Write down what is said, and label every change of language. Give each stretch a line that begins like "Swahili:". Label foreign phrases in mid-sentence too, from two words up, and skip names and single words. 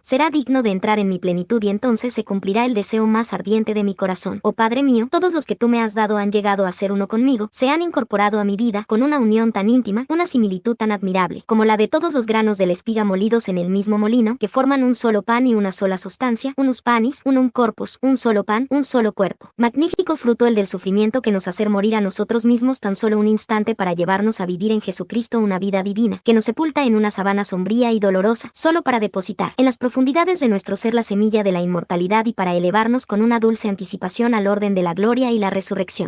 Spanish: Será digno de entrar en mi plenitud y entonces se cumplirá el deseo más ardiente de mi corazón. Oh Padre mío, todos los que tú me has dado han llegado a ser uno conmigo, se han incorporado a mi vida, con una unión tan íntima, una similitud tan admirable, como la de todos los granos de la espiga molidos en el mismo molino, que forman un solo pan y una sola sustancia,
Latin: unus panis, unum corpus,
Spanish: un solo pan, un solo cuerpo. Magnífico fruto el del sufrimiento que nos hace morir a nosotros mismos tan solo un instante para llevarnos a vivir en Jesucristo una vida divina, que nos sepulta en una sabana sombría y dolorosa, solo para depositar en las profundidades de nuestro ser la semilla de la inmortalidad y para elevarnos con una dulce anticipación al orden de la gloria y la resurrección.